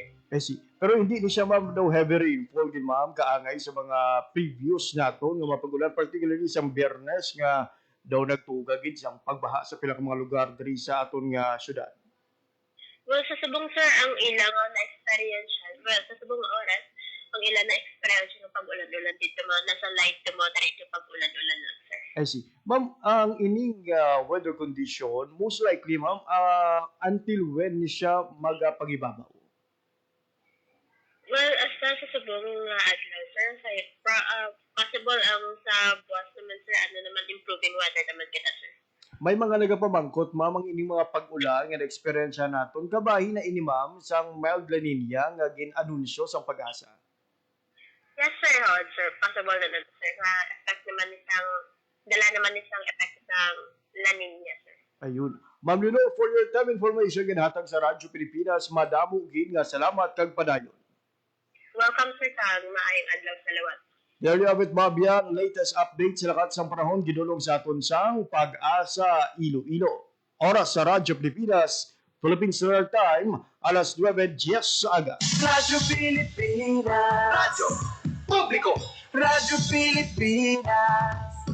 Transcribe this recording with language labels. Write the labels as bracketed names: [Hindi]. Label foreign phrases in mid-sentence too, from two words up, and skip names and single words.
[English] I see. [Hiligaynon] Pero hindi ni siya ma'am daw [English] heavy rainfall [Hiligaynon] din ma'am kaangay sa mga previous naton nga mga pagulan, particularly sa Biyernes nga daw nagtugagid sa pagbaha sa pila ka mga lugar diri sa aton nga syudad. Well, sa subong sir, ang ilang na experience, well, [Filipino] sa subong oras, ang ilan na experience ng pag-ulan-ulan dito mga nasa [English] light to moderate [Filipino] yung pag-ulan-ulan lang, sir. [English] I see. [Hiligaynon] Ma'am, ang ining [English] weather condition, most likely [Hiligaynon] ma'am, [English] until when [Hiligaynon] ni siya magpagibabaw? Well, sa subong adlaw, sir, possible ang sa buwas naman, sir, [English] improving weather [Hiligaynon] naman kita, sir. May mga nagapamangkot ma'am ang ining mga pag-ulan nga na-experience naton kabahin na ini ma'am sang mild La Nina nga gin-anunsyo sang Pag-asa. [English] Yes, sir, sir. [Filipino] Possible na nun, sir. Effect naman dala naman isang effect ng La Nina, sir. [Hiligaynon] Ayun. Ma'am Lenore, [English] for your time information [Hiligaynon] ginhatag sa Radyo Pilipinas, madamo gid nga salamat kag padayon. Welcome, sir, sa maayong adlaw sa lawat. [English] There you have it, [Hiligaynon] Mabian. Latest update sa lakat sa panahon gidulong sa aton sang Pag-asa Iloilo. Oras sa Radyo Pilipinas, Philippine Standard Time, alas 9:10 sa aga. Radyo Pilipinas. Radyo Publiko. Radyo Pilipinas.